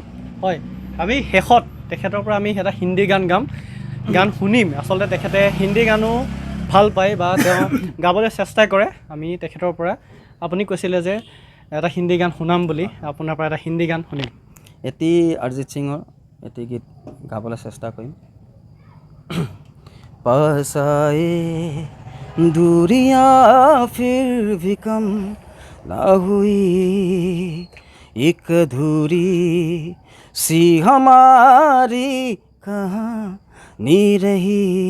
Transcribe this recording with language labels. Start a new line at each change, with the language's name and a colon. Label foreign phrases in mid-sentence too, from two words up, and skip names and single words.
Assamese: হয়, আমি শেষত তেখেতৰ পৰা আমি এটা হিন্দী গান শুনিম। আচলতে তেখেতে হিন্দী গানো ভাল পায় বা তেওঁ গাবলৈ চেষ্টা কৰে। আমি তেখেতৰ পৰা, আপুনি কৈছিলে যে এটা হিন্দী গান শুনাম বুলি, আপোনাৰ পৰা এটা হিন্দী গান শুনিম। এটি অৰিজিত সিঙৰ এটি গীত গাবলৈ চেষ্টা কৰিম।
Hindi: पास आए दूरियां फिर भी कम ना हुई, एक अधूरी सी हमारी कहानी रही।